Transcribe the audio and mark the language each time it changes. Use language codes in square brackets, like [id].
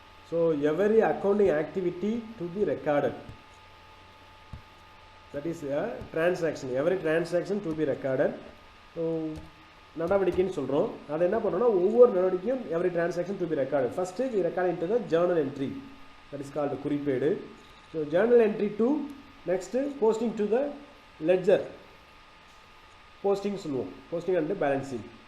[en] So every accounting activity to be recorded, that is a transaction, every transaction to be recorded. [ta] So நடவடிக்கைன்னு சொல்கிறோம். அதை என்ன பண்ணுறோம்னா ஒவ்வொரு நடவடிக்கையும் [en] every transaction to be recorded. First we record into the journal entry, that is called குறிப்பேடு. So journal entry to next posting to the ledger, posting சொல்லுவோம், posting and balancing.